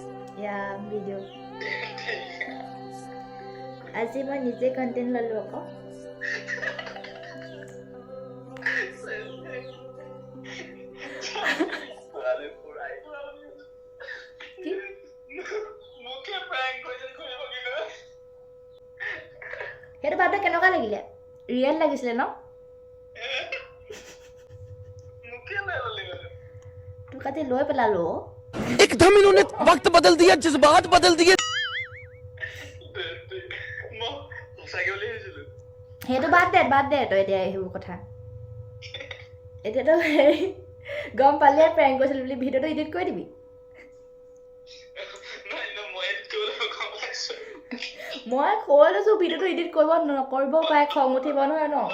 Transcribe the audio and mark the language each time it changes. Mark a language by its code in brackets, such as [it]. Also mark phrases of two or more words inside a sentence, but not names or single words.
[as] ইয়া ভিডিঅ' আজি মই নিজে কণ্টেণ্ট ল'লোঁ আকৌ কি মোকে প্ৰেংক কৰিছে কৰিব কিলো সেইটো ভাবতে কেনেকুৱা লাগিলে ৰিয়েল লাগিছিলে ন মোকে লৈ ললি মানে তোৰ কাটি লৈ পেলালো [hi] एकदम इन्होंने वक्त बदल दिया जज्बात बदल दिए [as] মই সঁচাকে বুলি ভাবিছিলো সেইটো বাদ দে তই এতিয়া সেইবোৰ কথা এতিয়াতো হেৰি গম পালে প্ৰেংক কৰিছিলো বুলি ভিডিঅ'টো এডিট কৰি দিবি মই কৈ লৈছো ভিডিঅ'টো এডিট নকৰিব পাৰে খং উঠিব নহয় ন